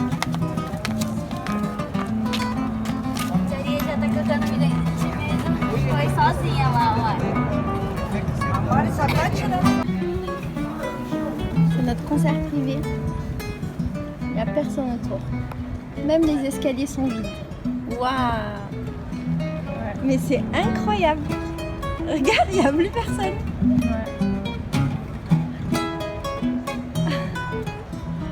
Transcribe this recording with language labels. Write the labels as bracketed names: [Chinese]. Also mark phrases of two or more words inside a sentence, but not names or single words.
[Portuguese] Maria já tá cantando vida mesmo. Foi sozinha lá, ó. Agora só tá tirando. [French] C'est notre concert privé. Il n'y a personne autour. Même les escaliers sont vides. Waouh! Mais c'est incroyable. Regarde, il n'y a plus personne.